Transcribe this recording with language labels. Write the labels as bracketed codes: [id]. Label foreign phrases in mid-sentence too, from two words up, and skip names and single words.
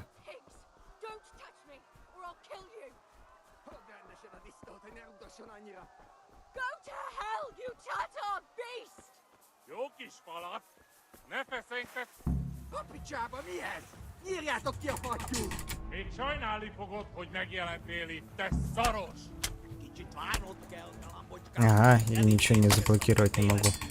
[en] Don't touch me, or I'll kill you. Go to hell, you Tatar beast! [hu] Jó kis falat! Ne feszengted! Kapicsába mi ez? Nyírjátok ki a fattyút! Még sajnálni fogod, hogy megjelentél itt, te szaros! Kicsit várnod kell, galambocska. [ru] Ага, я ничего не заблокировать не могу.